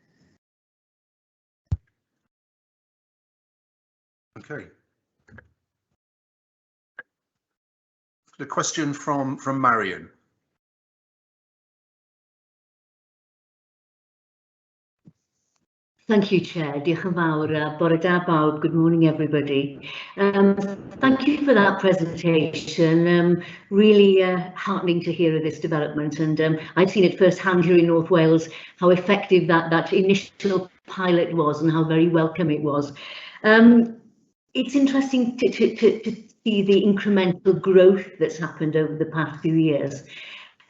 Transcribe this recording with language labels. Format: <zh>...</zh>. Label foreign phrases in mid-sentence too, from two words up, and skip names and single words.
<en>Okay. A question from Marion. Thank you, Chair.</en> <cy>Diolch yn fawr. Bore da bawb.</cy> <en>Good morning, everybody. Thank you for that presentation. Really heartening to hear of this development, and I've seen it firsthand here in North Wales, how effective that initial pilot was and how very welcome it was. It's interesting to see the incremental growth that's happened over the past few years.</en>